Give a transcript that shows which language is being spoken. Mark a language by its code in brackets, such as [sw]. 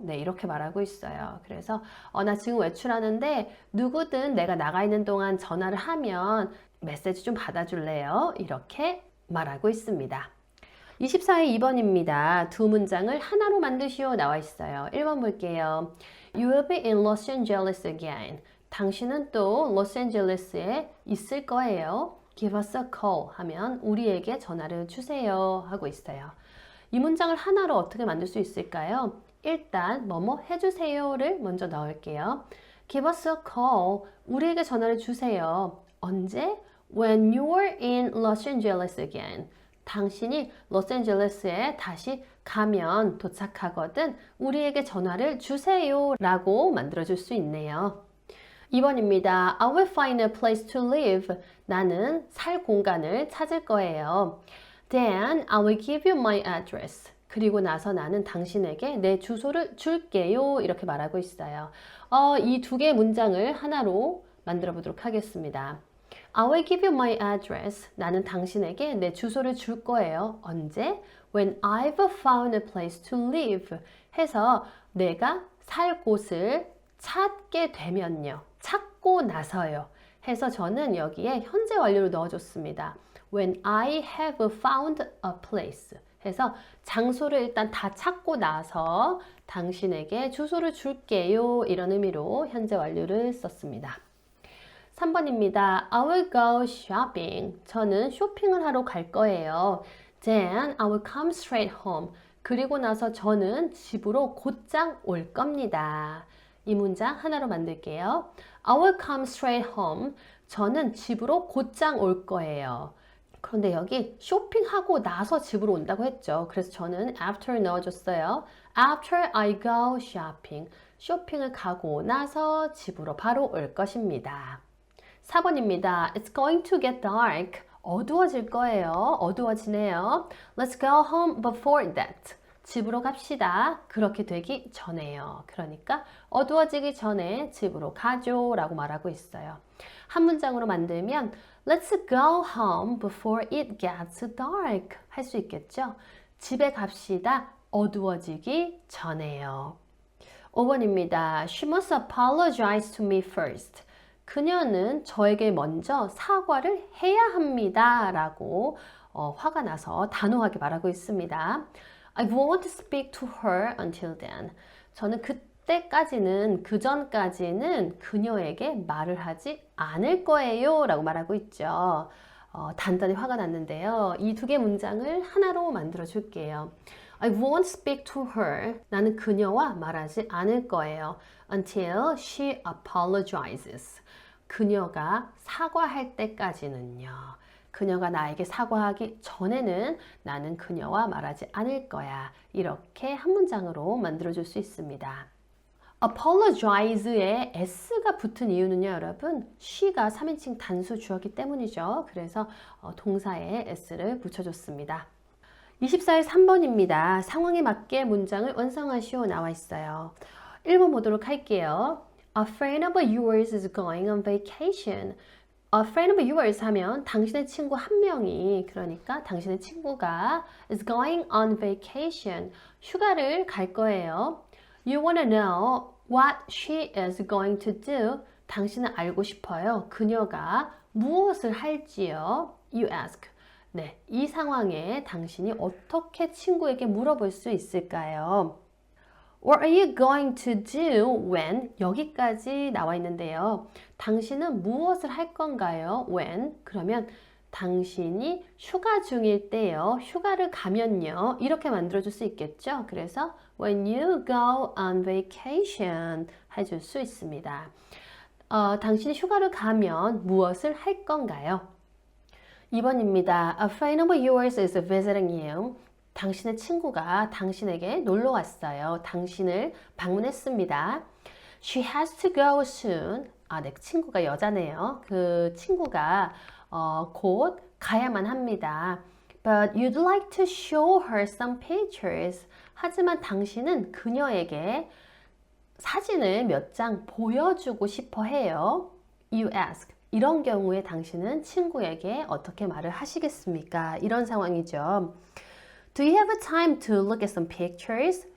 [ko] 네, 이렇게 말하고 있어요. 그래서 나 지금 외출하는데 누구든 내가 나가 있는 동안 전화를 하면 메시지 좀 받아줄래요? 이렇게 말하고 있습니다. 24회 2번입니다. 두 문장을 하나로 만드시오 나와 있어요. 1번 볼게요. [en] You will be in Los Angeles again. [ko] 당신은 또 로스앤젤레스에 있을 거예요. [en] Give us a call [ko] 하면 우리에게 전화를 주세요 하고 있어요. 이 문장을 하나로 어떻게 만들 수 있을까요? 일단 뭐뭐 해주세요를 먼저 넣을게요. [en] Give us a call. [ko] 우리에게 전화를 주세요. 언제? [en] When you're in Los Angeles again. [ko] 당신이 로스앤젤레스에 다시 가면 도착하거든 우리에게 전화를 주세요 라고 만들어줄 수 있네요. 2번입니다. [en] I will find a place to live. [ko] 나는 살 공간을 찾을 거예요. [en] Then I will give you my address. [ko] 그리고 나서 나는 당신에게 내 주소를 줄게요. 이렇게 말하고 있어요. 이 두 개의 문장을 하나로 만들어 보도록 하겠습니다. [en] I will give you my address. [ko] 나는 당신에게 내 주소를 줄 거예요. 언제? [en] When I've found a place to live. [ko] 해서 내가 살 곳을 찾게 되면요. 찾고 나서요. 해서 저는 여기에 현재 완료를 넣어줬습니다. [en] When I have found a place. [ko] 해서 장소를 일단 다 찾고 나서 당신에게 주소를 줄게요. 이런 의미로 현재 완료를 썼습니다. 3번입니다. [en] I will go shopping. [ko] 저는 쇼핑을 하러 갈 거예요. [en] Then I will come straight home. [ko] 그리고 나서 저는 집으로 곧장 올 겁니다. 이 문장 하나로 만들게요. [en] I will come straight home. [ko] 저는 집으로 곧장 올 거예요. 그런데 여기 쇼핑하고 나서 집으로 온다고 했죠. 그래서 저는 after 넣어줬어요. [en] After I go shopping. [ko] 쇼핑을 가고 나서 집으로 바로 올 것입니다. 4번입니다. [en] It's going to get dark. [ko] 어두워질 거예요. 어두워지네요. [en] Let's go home before that. [ko] 집으로 갑시다. 그렇게 되기 전에요. 그러니까 어두워지기 전에 집으로 가죠 라고 말하고 있어요. 한 문장으로 만들면 [en] Let's go home before it gets dark [ko] 할 수 있겠죠? 집에 갑시다. 어두워지기 전에요. 5번입니다. [en] She must apologize to me first. [ko] 그녀는 저에게 먼저 사과를 해야 합니다. 라고 화가 나서 단호하게 말하고 있습니다. [en] I won't speak to her until then. [ko] 저는 그때까지는, 그 전까지는 그녀에게 말을 하지 않을 거예요. 라고 말하고 있죠. 단단히 화가 났는데요. 이 두 개 문장을 하나로 만들어 줄게요. [en] I won't speak to her. [ko] 나는 그녀와 말하지 않을 거예요. [en] Until she apologizes. [ko] 그녀가 사과할 때까지는요. 그녀가 나에게 사과하기 전에는 나는 그녀와 말하지 않을 거야. 이렇게 한 문장으로 만들어줄 수 있습니다. apologize에 s가 붙은 이유는요, 여러분. she가 3인칭 단수 주어기 때문이죠. 그래서 동사에 s를 붙여줬습니다. 24일 3번입니다. 상황에 맞게 문장을 완성하시오 나와 있어요. 1번 보도록 할게요. [en] A friend of yours is going on vacation. A friend of yours [ko] 하면 당신의 친구 한 명이, 그러니까 당신의 친구가 [en] is going on vacation. [ko] 휴가를 갈 거예요. [en] You want to know what she is going to do. [ko] 당신은 알고 싶어요. 그녀가 무엇을 할지요. [en] You ask. [ko] 네, 이 상황에 당신이 어떻게 친구에게 물어볼 수 있을까요? [en] What are you going to do when? [ko] 여기까지 나와 있는데요. 당신은 무엇을 할 건가요? [en] When? [ko] 그러면 당신이 휴가 중일 때요. 휴가를 가면요. 이렇게 만들어줄 수 있겠죠. 그래서 [en] when you go on vacation [ko] 해줄 수 있습니다. 당신이 휴가를 가면 무엇을 할 건가요? 2번입니다. [en] A friend of yours is visiting you. [ko] 당신의 친구가 당신에게 놀러 왔어요. 당신을 방문했습니다. [en] She has to go soon. [ko] 내 친구가 여자네요. 그 친구가 곧 가야만 합니다. [en] But you'd like to show her some pictures. [ko] 하지만 당신은 그녀에게 사진을 몇 장 보여주고 싶어 해요. [en] You ask. [ko] 이런 경우에 당신은 친구에게 어떻게 말을 하시겠습니까? 이런 상황이죠. [en] Do you have time to look at some pictures?